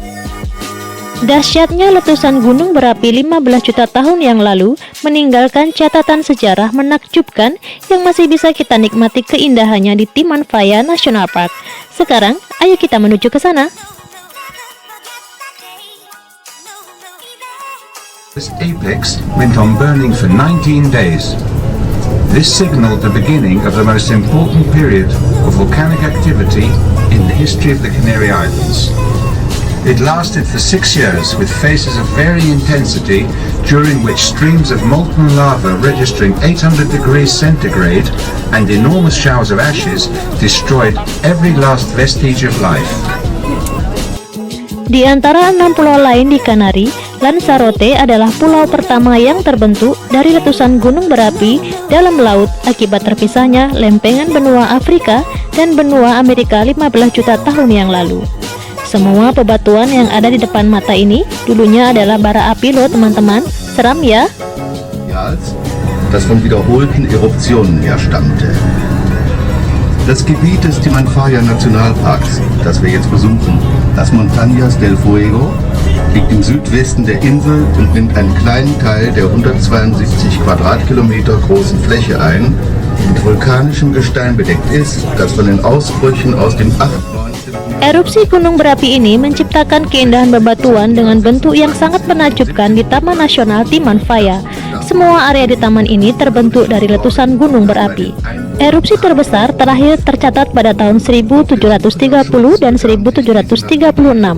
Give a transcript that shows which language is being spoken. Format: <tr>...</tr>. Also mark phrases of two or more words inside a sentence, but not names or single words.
<id>Dahsyatnya letusan gunung berapi 15 juta tahun yang lalu meninggalkan catatan sejarah menakjubkan yang masih bisa kita nikmati keindahannya di Timanfaya National Park. Sekarang, ayo kita menuju ke sana.</id> <en>This apex went on burning for 19 days. This signaled the beginning of the most important period of volcanic activity in the history of the Canary Islands. It lasted for 6 years with phases of varying intensity, during which streams of molten lava registering 800 degrees centigrade and enormous showers of ashes destroyed every last vestige of life. Di antara 6 pulau lain di Kanari, Lanzarote adalah pulau pertama yang terbentuk dari letusan gunung berapi dalam laut akibat terpisahnya lempengan benua Afrika dan benua Amerika 15 juta tahun yang lalu. Semua bebatuan yang ada di depan mata ini dulunya adalah bara api loh teman-teman. Seram ya?</en> <de>Das von wiederholten Eruptionen herstammte. Das Gebiet des Timanfaya Nationalparks, das wir jetzt besuchen, das Montañas del Fuego, liegt im Südwesten der Insel und nimmt einen kleinen Teil der 172 Quadratkilometer großen Fläche ein, die mit vulkanischem Gestein bedeckt ist, das von den Ausbrüchen aus dem 8.</de> <id>Erupsi gunung berapi ini menciptakan keindahan bebatuan dengan bentuk yang sangat menakjubkan di Taman Nasional Timanfaya. Semua area di taman ini terbentuk dari letusan gunung berapi. Erupsi terbesar terakhir tercatat pada tahun 1730 dan 1736.</id>